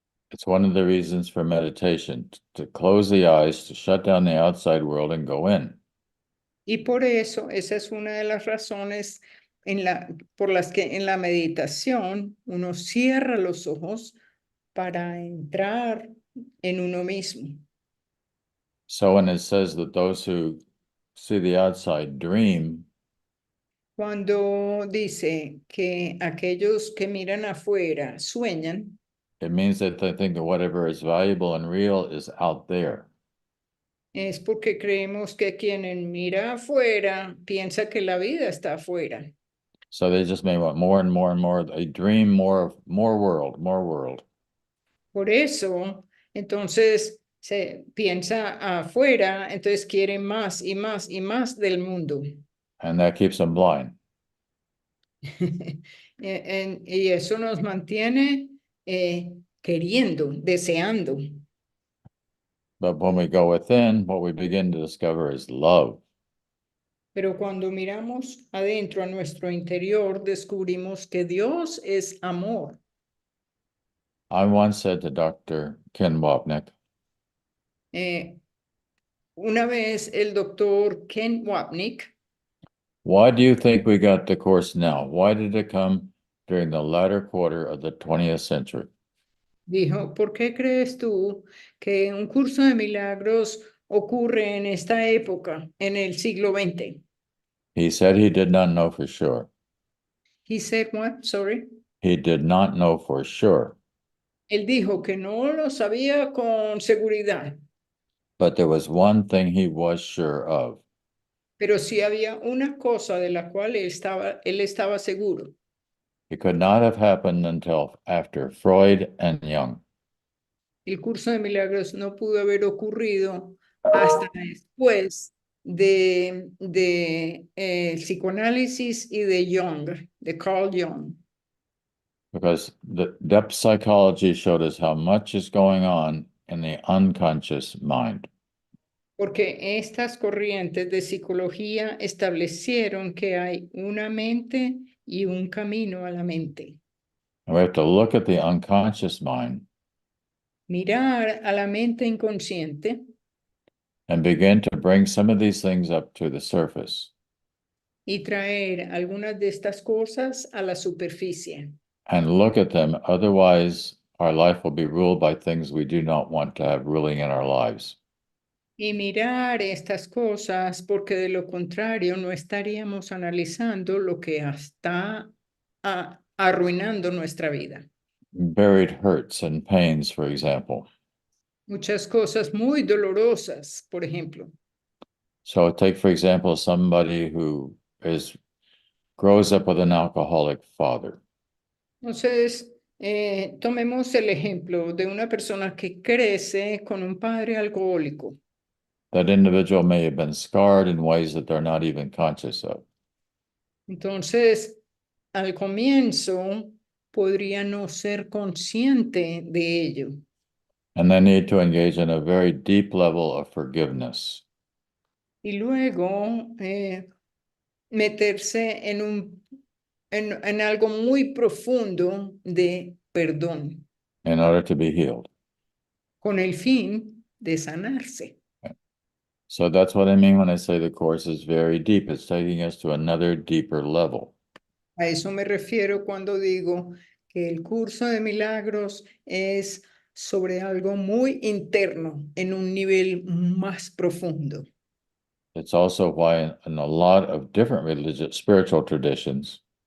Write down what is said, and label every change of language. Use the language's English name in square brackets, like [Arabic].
[English] It's one of the reasons for meditation, to close the eyes, to shut down the outside world and go in. [Spanish] Y por eso, esa es una de las razones por las que en la meditación uno cierra los ojos para entrar en uno mismo. [English] So when it says that those who see the outside dream, [Spanish] Cuando dice que aquellos que miran afuera sueñan, [English] it means that they think that whatever is valuable and real is out there. [Spanish] es porque creemos que quien mira afuera piensa que la vida está afuera. [English] So they just may want more and more and more. They dream more world, more world. [Spanish] Por eso, entonces se piensa afuera, entonces quiere más y más y más del mundo. [English] And that keeps them blind. [Spanish] Y eso nos mantiene queriendo, deseando. [English] But when we go within, what we begin to discover is love. [Spanish] Pero cuando miramos adentro a nuestro interior, descubrimos que Dios es amor. [English] I once said to Dr. Ken Wapnick, [Spanish] Una vez el doctor Ken Wapnick [English] why do you think we got the Course now? Why did it come during the latter quarter of the 20th century? [Spanish] dijo, ¿por qué crees tú que un curso de milagros ocurre en esta época, en el siglo XX? [English] He said he did not know for sure. He said what? Sorry. He did not know for sure, [Spanish] Él dijo que no lo sabía con seguridad, [English] but there was one thing he was sure of. [Spanish] pero sí había una cosa de la cual él estaba seguro. [English] It could not have happened until after Freud and Jung. [Spanish] El curso de milagros no pudo haber ocurrido hasta después de psicoanálisis y de Jung, de Carl Jung. [English] Because the depth psychology showed us how much is going on in the unconscious mind. [Spanish] Porque estas corrientes de psicología establecieron que hay una mente y un camino a la mente. [English] And we have to look at the unconscious mind [Spanish] Mirar a la mente inconsciente [English] and begin to bring some of these things up to the surface [Spanish] y traer algunas de estas cosas a la superficie. [English] and look at them. Otherwise, our life will be ruled by things we do not want to have ruling in our lives. [Spanish] Y mirar estas cosas, porque de lo contrario no estaríamos analizando lo que está arruinando nuestra vida. [English] Buried hurts and pains, for example. [Spanish] Muchas cosas muy dolorosas, por ejemplo. [English] So take, for example, somebody who grows up with an alcoholic father. [Spanish] Entonces, tomemos el ejemplo de una persona que crece con un padre alcohólico. [English] That individual may have been scarred in ways that they're not even conscious of. [Spanish] Entonces, al comienzo podría no ser consciente de ello. [English] And they need to engage in a very deep level of forgiveness. [Spanish] Y luego meterse en algo muy profundo de perdón, [English] In order to be healed. [Spanish] con el fin de sanarse. [English] So that's what I mean when I say the course is very deep. It's taking us to another deeper level. [Spanish] A eso me refiero cuando digo que el curso de milagros es sobre algo muy interno, en un nivel más profundo. [English] It's also why in a lot of different spiritual traditions,